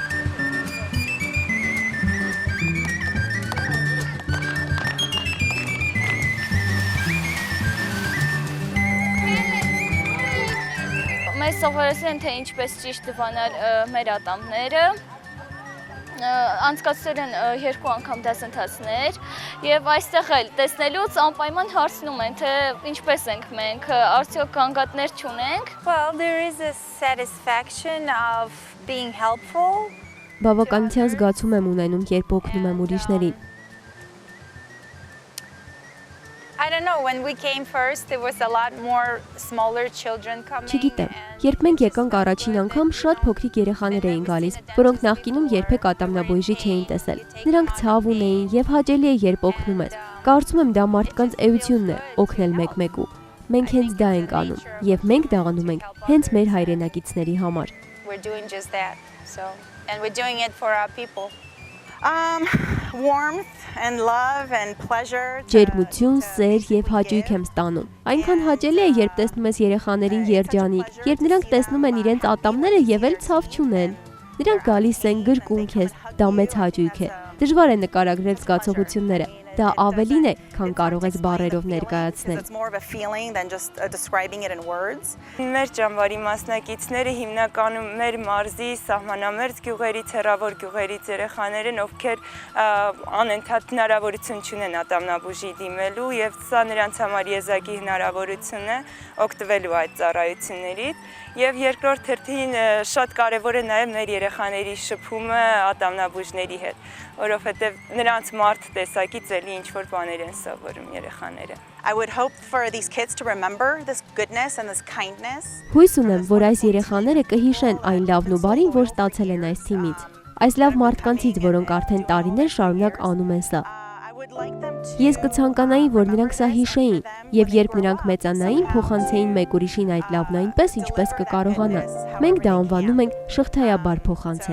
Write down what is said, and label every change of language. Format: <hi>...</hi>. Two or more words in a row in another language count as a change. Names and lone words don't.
<hy>Մեզ սովորեցին են, թե ինչպես ճիշտ դվանալ մեր ատամները, անցկացրել են 2 անգամ դասընթացներ եւ այստեղ էլ տեսնելուց անպայման հարցնում են, թե ինչպես ենք մենք, արդյոք գանգատներ չունենք։</hy> <en>Well, there is a satisfaction of being helpful.</en> <hy>Բավականության զգացում եմ ունենում, երբ օգնում եմ ուրիշներին։</hy> <en>I don't know, when we came first, there was a lot more smaller children coming.</en> <hy>Չգիտեմ, երբ մենք եկանք առաջին անգամ, շատ փոքրիկ երեխաներ էին գալիս, որոնք նախկինում երբեք ատամնաբույժի չէին տեսել։ Նրանք ցավ ունեին եւ հաճելի է, երբ օգնում ես։ Կարծում եմ դա մարդկանց էությունն է, օգնել մեկ-մեկու։ Մենք հենց դա ենք անում եւ մենք դա անում ենք հենց մեր հայրենակիցների համար։</hy> <en>We're doing just that. So, and we're doing it for our people. Warmth and love and pleasure.</en> <hy>Ջերմություն, սեր եւ հաճույք եմ ստանում։ Այնքան հաճելի է, երբ տեսնում ես երեխաներին երջանիկ, երբ նրանք տեսնում են իրենց ատամները եւ էլ ցավ չունեն։ Նրանք գալիս են գրկուն քեզ, դա մեծ հաճույք է։ Դժվար է նկարագրել զգացողությունները։ Դա ավելին է, քան կարող ես բառերով ներկայացնել։</hy> <en>It's more of a feeling than just describing it in words.</en> <hy>Մեր ճամբարի մասնակիցները հիմնականում մեր մարզի սահմանամերձ գյուղերից, հեռավոր գյուղերից երեխաներ են, ովքեր անընդհատ հնարավորություն չունեն ատամնաբուժի դիմելու եւ սա նրանց համար եզակի հնարավորություն է օգտվելու այդ ծառայություններից եւ երկրորդ հերթին շատ կարեւոր է նաեւ մեր երեխաների շփումը ատամնաբուժների հետ, որովհետեւ նրանց մարդ տեսակից էլի ինչ որ բաներ են սովորում երեխաները։</hy> <en>I would hope for these kids to remember this goodness and this kindness.</en> <hy>Հույս ունեմ, որ այս երեխաները կհիշեն այն լավն ու բարին, որ ստացել են այս թիմից։ Այս լավ մարդկանցից, որոնք արդեն տարիներ շարունակ անում են սա։ Ես կցանկանայի, որ նրանք սա հիշեին, եւ երբ նրանք մեծանային, փոխանցեին մեկ ուրիշին այդ լավն այնպես, ինչպես կկարողանան։ Մենք դա անվանում ենք շղթայաբար փոխանցել։</hy>